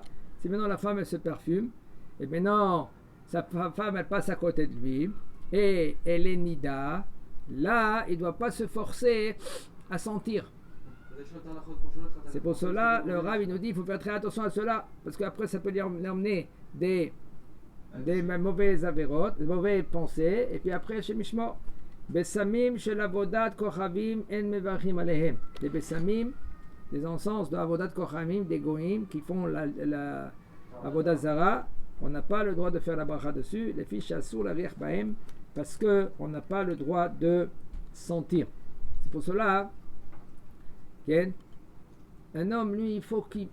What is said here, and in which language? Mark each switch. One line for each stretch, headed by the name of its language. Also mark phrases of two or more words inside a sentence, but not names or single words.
French: Si maintenant la femme elle se parfume, et maintenant sa femme elle passe à côté de lui, et elle est Nida, là il ne doit pas se forcer à sentir. C'est pour cela, le Rav il nous dit il faut faire très attention à cela, parce qu'après ça peut lui emmener des mauvaises avérotes, des mauvaises pensées, et puis après chez Mishmor,
Hebrew: בשמים של עבודת כוכבים אין מברכים עליהם.
French: Les besamim, les encens de
Hebrew: עבודת כוכבים,
French: des goïm qui font la
Hebrew: עבודה זרה,
French: on n'a pas le droit de faire la bracha dessus, les filles chassou la riech bahem, parce qu'on n'a pas le droit de sentir. C'est pour cela, un homme, lui, il faut qu'il...